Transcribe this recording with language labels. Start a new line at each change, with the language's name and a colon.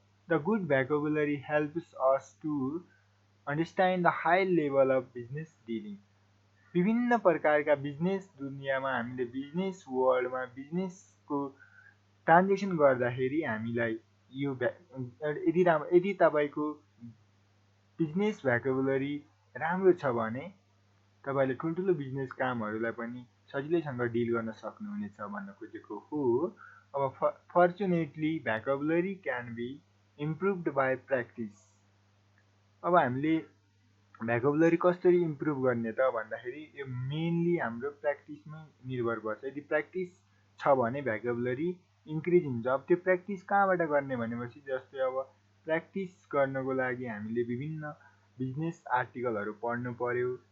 English: The good vocabulary helps us to understand the high level of business dealing.
Nepali: विभिन्न प्रकारका business दुनियाँमा हामीले business वर्ल्डमा बिजनेसको ट्रान्जेक्सन गर्दाखेरि हामीलाई यो यदि तपाईँको बिजनेस भोकाबुलरी राम्रो छ भने तपाईँले ठुल्ठुलो बिजनेस कामहरूलाई पनि सजिलैसँग डिल गर्न सक्नुहुनेछ भन्न खोजेको हो। अब
English: Fortunately vocabulary can be improved by practice.
Nepali: अब हामीले भोकाबुलरी कसरी इम्प्रुभ गर्ने त भन्दाखेरि यो मेनली हाम्रो प्र्याक्टिसमै निर्भर गर्छ। यदि प्र्याक्टिस छ भने भोकाबुलरी इन्क्रिज हुन्छ। अब त्यो प्र्याक्टिस कहाँबाट गर्ने भनेपछि जस्तै अब प्र्याक्टिस गर्नको लागि हामीले विभिन्न बिजनेस आर्टिकलहरू पढ्नु पर्यो,